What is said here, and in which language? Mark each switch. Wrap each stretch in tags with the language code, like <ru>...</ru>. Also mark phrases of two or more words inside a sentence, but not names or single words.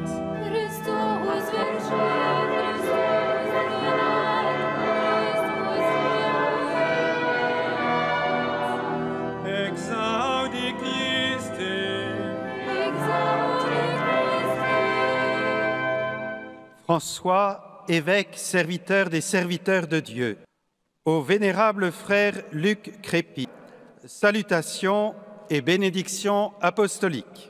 <la>Christus vincit, Christus regnat, Christus fiat. Exaudi Christe. Exaudi Christe.</la> <fr>François, évêque, serviteur des serviteurs de Dieu, au vénérable frère Luc Crépy, salutations et bénédiction apostolique.</fr>